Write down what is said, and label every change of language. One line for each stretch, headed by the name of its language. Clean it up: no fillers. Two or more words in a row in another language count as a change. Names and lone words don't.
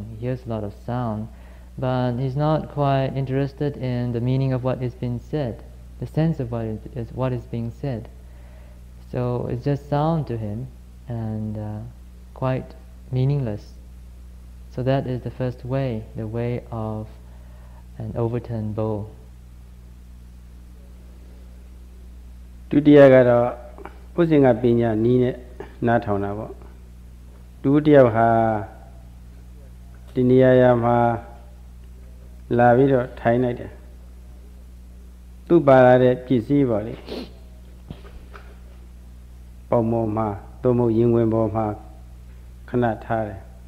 English: He hears a lot of sound, but he's not quite interested in the meaning of what is being said, the sense of what is being said. So it's just sound to him and quite meaningless. So that is the first way, the way of an overturned bowl.
Burmese: ဒုတိယကတော့ဥစဉ်ကပညာနီးနဲ့နားထောင်တာပေါ့ဒုတိယဟာဒီနေရာမှာလာပြီးတော့ထိုင်လိုက်တယ်သူ့ပါလာတဲ့ပစ္စည်းပေါ့လေပုံပေါ်မှာသို့မဟုတ်ရင်ဝင်ပေါ်မှာခဏထားတယ်